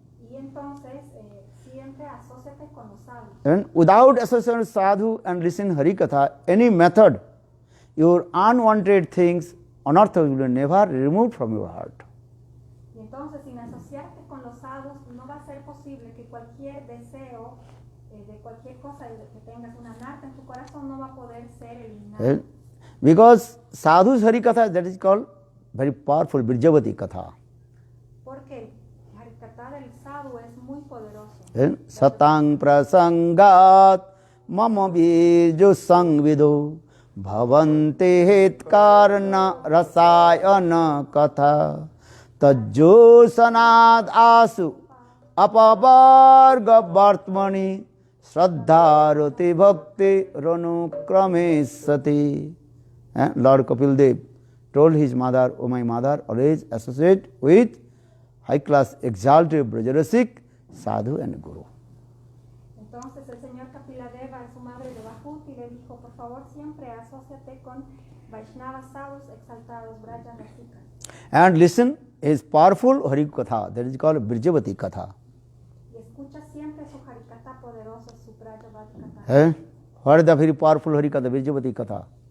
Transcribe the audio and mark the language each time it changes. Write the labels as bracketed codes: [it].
[es] Y entonces siempre asóciate con los sadhus. [en] And without association with Sadhu and listen Hari Katha, any method, your unwanted things, anartha will never removed from your heart. [es] Y entonces sin asociarte con los sadhus no va a ser posible que cualquier deseo de cualquier cosa que tengas una anarta en tu corazón no va a poder ser eliminado. [en] Because Sadhu's Hari Katha, that is called very powerful Birjavati Katha. [es] Porque el Harikatha del sadhu es muy poderoso. [sa] Satang prasangat mama birjo sangvido bhavante hetkarna rasayana katha tajjo sanad asu apavarga vartmani Shraddharati bhakti ranukrame sati. [en] Lord Kapil Dev told his mother, O my mother, always associate with high class exalted Brajarasik, Sadhu and Guru. [es] Entonces el señor Kapiladeva, su madre de Bhakuti, le dijo, por favor siempre asóciate con Vaishnavas sadhus exaltados, Brajarasikas. [en] And listen his powerful Hari Katha, that is called Birjavati Katha. [es] Y escucha siempre su Harikatha poderoso, su Brajavati Katha. [en] What is the very powerful Hari Katha, Birjavati Katha?